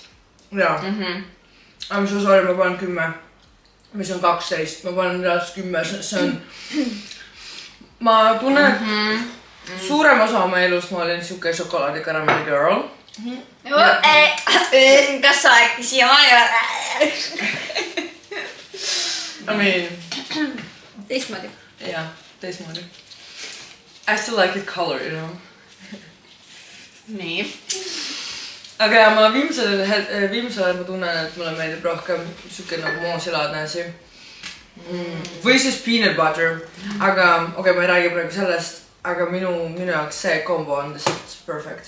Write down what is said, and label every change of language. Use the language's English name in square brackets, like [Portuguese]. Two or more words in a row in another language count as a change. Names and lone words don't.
[Estonian] Jaa. Aga mis osa oli, ma panen 10. Mis on 12. Ma panen reaalselt 10. See on... Ma tunnen, et suurem osa oma elust ma olin siuke šokolaadi karamelli girl. Kas sa äkki siiamaani oled? [English] I mean... [Estonian] Teistmoodi. Jah, teistmoodi. [English] I still like it color, you know. [Estonian] Nii. Aga ja ma viimsel ajal ma tunnen, et mulle meeldib rohkem siuke nagu moosilaadne asi. Või siis [English] peanut butter. [Estonian] Aga okei, ma ei räägi praegu sellest, aga minu jaoks see kombo on lihtsalt perfect.